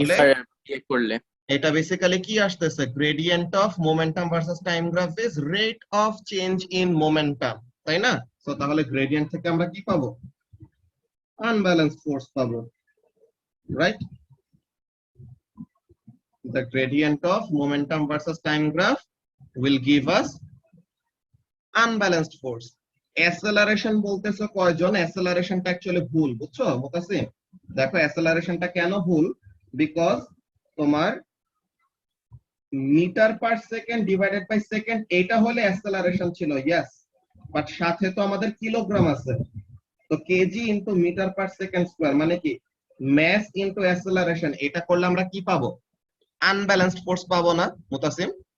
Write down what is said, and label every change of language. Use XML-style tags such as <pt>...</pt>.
<bn>Differ করলে এটা basically কি আসতেছে,</bn> <en>gradient of momentum versus time graph is rate of change in momentum,</en> <bn>তাই না? সো তাহলে গ্রেডিয়েন্ট থেকে আমরা কি পাবো, আনব্যালেন্সড ফোর্স পাবো, right?</bn> <en>The gradient of momentum versus time graph will give us unbalanced force.</en> <bn>Acceleration বলতেছে কয়জন, অ্যাসেলারেশনটা অ্যাকচুয়ালি ভুল, বুঝছো মুতাসিম? দেখো অ্যাসেলারেশনটা কেন ভুল, বিকজ তোমার metre per second divided by second এটা হলে অ্যাসেলারেশন ছিল, ইয়েস, বাট সাথে তো আমাদের কিলোগ্রাম আছে, তো KG into metre per second square মানে কি মাস ইনটু অ্যাসেলারেশন, এটা করলে আমরা কি পাবো, আনব্যালেন্সড ফোর্স পাবো না মুতাসিম?</bn>